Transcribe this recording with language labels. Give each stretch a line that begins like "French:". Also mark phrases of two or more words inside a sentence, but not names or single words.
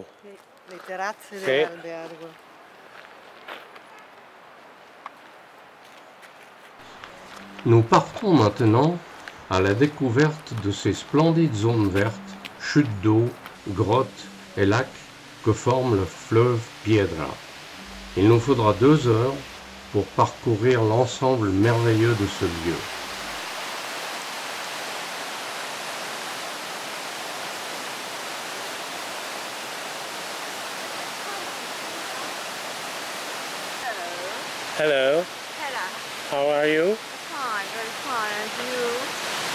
Italian: Le terrazze dell'albergo.
French: Nous partons maintenant à la découverte de ces splendides zones vertes, chutes d'eau, grottes et lacs que forme le fleuve Piedra. Il nous faudra 2 heures pour parcourir l'ensemble merveilleux de ce lieu.
English: Hello. Hello. How are you? Fine, very fine. And you?